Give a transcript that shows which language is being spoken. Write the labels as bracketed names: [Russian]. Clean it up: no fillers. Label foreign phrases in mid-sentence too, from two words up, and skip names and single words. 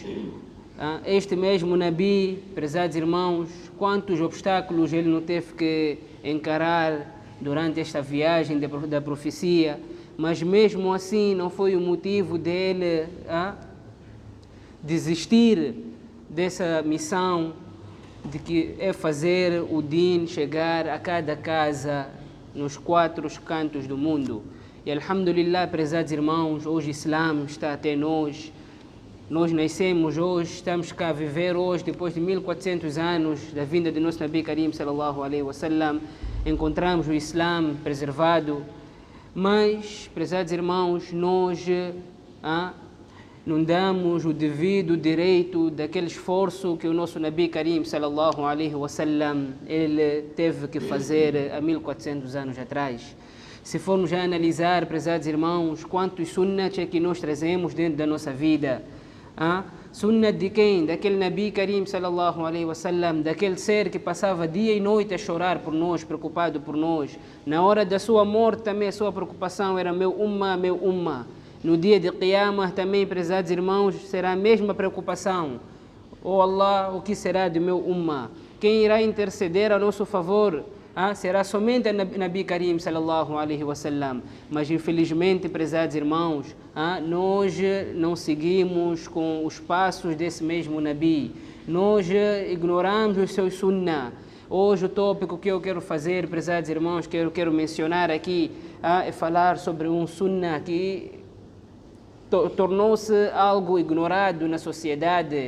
[Portuguese] Este mesmo Nabi, prezados irmãos, quantos obstáculos ele não teve que encarar durante esta viagem da profecia, mas mesmo assim não foi o motivo dele desistir dessa missão, de que é fazer o Din chegar a cada casa nos 4 cantos do mundo. E alhamdulillah, prezados irmãos, hoje o Islã está até nós. Nós nascemos hoje, estamos cá a viver hoje, depois de 1400 anos da vinda do nosso [Arabic] نبي كريم صلى الله عليه وسلم, [Portuguese] encontramos o Islã preservado. Mas, prezados irmãos, nós não damos o devido direito daquele esforço que o nosso [Arabic] نبي كريم صلى الله عليه وسلم [Portuguese] ele teve que fazer há 1400 anos atrás. Se formos já analisar, prezados irmãos, quantos sunnats é que nós trazemos dentro da nossa vida? Sunnat de quem? Daquele [Arabic] نبي كريم صلى الله عليه وسلم, [Portuguese] daquele ser que passava dia e noite a chorar por nós, preocupado por nós. Na hora da sua morte também a sua preocupação era meu ummah, meu ummah. No dia de Qiyamah também, prezados irmãos, será a mesma preocupação. Oh Allah, o que será do meu ummah? Quem irá interceder a nosso favor? Será somente o [Arabic] نبي كريم صلى الله عليه وسلم. [Portuguese] Mas infelizmente, prezados irmãos, nós não seguimos com os passos desse mesmo Nabi. Nós ignoramos os seus sunnah. Hoje o tópico que eu quero fazer, prezados irmãos, que eu quero mencionar aqui, é falar sobre um sunnah que tornou-se algo ignorado na sociedade.